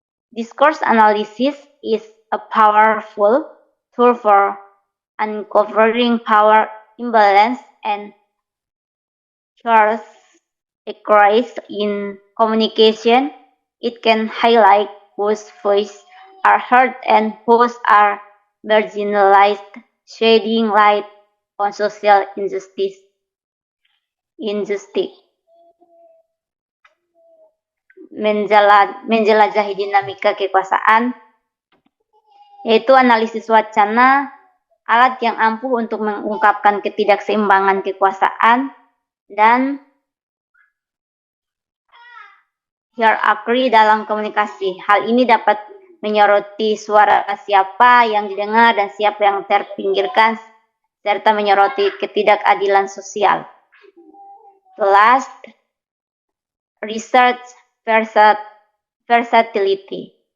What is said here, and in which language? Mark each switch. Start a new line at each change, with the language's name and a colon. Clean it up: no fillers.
English: Discourse analysis is a powerful tool for uncovering power imbalance and charge equalities in communication. It can highlight whose voices are heard and whose are marginalized, shedding light on social injustice.
Indonesian: Menjelajahi dinamika kekuasaan, yaitu analisis wacana, alat yang ampuh untuk mengungkapkan ketidakseimbangan kekuasaan dan hierarki dalam komunikasi. Hal ini dapat menyoroti suara siapa yang didengar dan siapa yang terpinggirkan, serta menyoroti ketidakadilan sosial.
English: Last, research versatility.